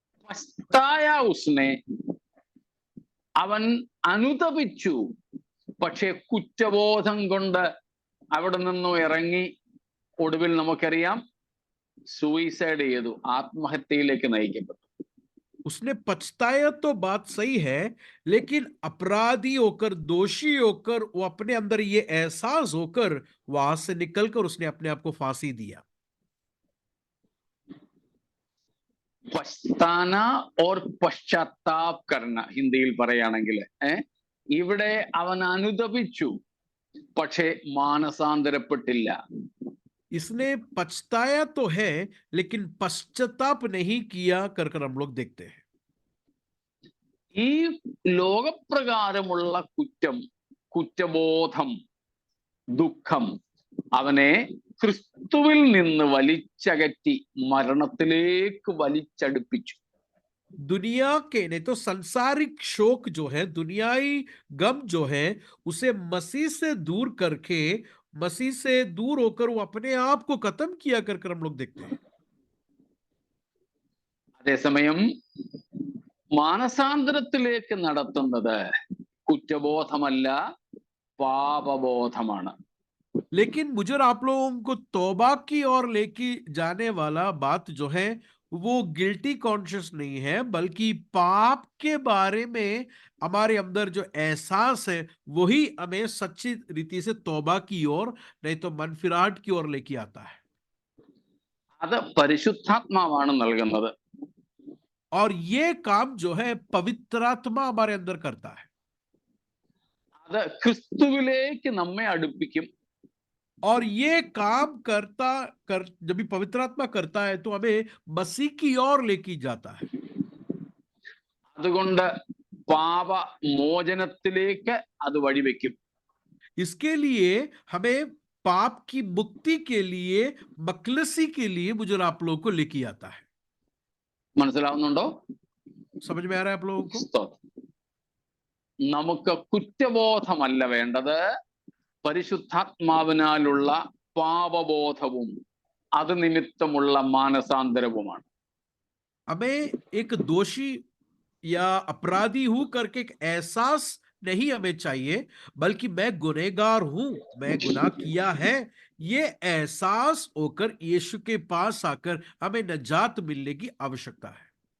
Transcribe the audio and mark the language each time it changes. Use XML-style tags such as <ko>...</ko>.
<hi>പസ്തായ ഉസ്നെ,</hi> <ml>അവൻ അനുതപിച്ചു, പക്ഷെ കുറ്റബോധം കൊണ്ട് അവിടെ നിന്നും ഇറങ്ങി ഒടുവിൽ നമുക്കറിയാം സൂയിസൈഡ് ചെയ്തു, ആത്മഹത്യയിലേക്ക് നയിക്കപ്പെട്ടു.</ml> <hi>उसने पछताया तो बात सही है, लेकिन अपराधी होकर दोषी होकर वो अपने अंदर ये एहसास होकर वहां से निकलकर उसने अपने आप को फांसी दिया। പസ്താന ഓർ പശ്ചാത്താപ് കർണ</hi> <ml>ഹിന്ദിയിൽ പറയുകയാണെങ്കിൽ, ഇവിടെ അവൻ അനുതപിച്ചു പക്ഷെ മാനസാന്തരപ്പെട്ടില്ല.</ml> <hi>इसने पछताया तो है लेकिन पश्चाताप नहीं किया कर कर हम लोग देखते हैं।</hi> <ml>ഈ ലോകപ്രകാരമുള്ള കുറ്റം, കുറ്റബോധം, ദുഃഖം അവനെ ക്രിസ്തുവിൽ നിന്ന് വലിച്ചകറ്റി മരണത്തിലേക്ക് വലിച്ചടുപ്പിച്ചു.</ml> <hi>दुनिया के नहीं तो संसारिक शोक जो है, दुनियाई गम जो है, उसे मसीह से दूर करके, मसीह से दूर होकर वो अपने आप को खत्म किया कर कर हम लोग देखते हैं।</hi> <ml>അതേസമയം മാനസാന്തരത്തിലേക്ക് നടത്തുന്നത് കുറ്റബോധമല്ല, പാപബോധമാണ്.</ml> <hi>लेकिन मुझे और आप लोगों को तौबा की ओर लेके जाने वाला बात जो है वो गिल्टी कॉन्शियस नहीं है, बल्कि पाप के बारे में हमारे अंदर जो एहसास है वही हमें सच्ची रीति से तौबा की ओर नहीं तो मनफिराहट की ओर लेके आता है।</hi> <ml>അത് പരിശുദ്ധാത്മാവാണ് നൽകുന്നത്.</ml> <hi>और ये काम जो है पवित्रात्मा हमारे अंदर करता है।</hi> <ml>അത് ക്രിസ്തുവിലേക്ക് നമ്മെ അടുപ്പിക്കും.</ml> <hi>और ये काम जब भी पवित्र आत्मा करता है तो हमें मसीह की ओर लेके जाता है।</hi> <ml>അതുകൊണ്ട് പാപമോചനത്തിലേക്ക് അത് വഴിവെക്കും.</ml> <hi>इसके लिए हमें पाप की मुक्ति के लिए, मखलसी के लिए मुझे और आप लोगों को लेके आता है।</hi> <ml>മനസ്സിലാവുന്നുണ്ടോ?</ml> <hi>समझ में आ रहा है आप लोगों को?</hi> <ml>സ്തോത്രം. നമുക്ക് കുറ്റബോധമല്ല വേണ്ടത്, പരിശുദ്ധാത്മാവിനാലുള്ള പാപബോധവും അത് നിമിത്തമുള്ള മാനസാന്തരവുമാണ്.</ml> <hi>हमें एक दोषी या अपराधी हूं करके एक एहसास नहीं हमें चाहिए, बल्कि मैं गुनहगार हूं, मैं गुनाह किया है, ये एहसास होकर यीशु के पास आकर हमें निजात मिलने की आवश्यकता है।</hi>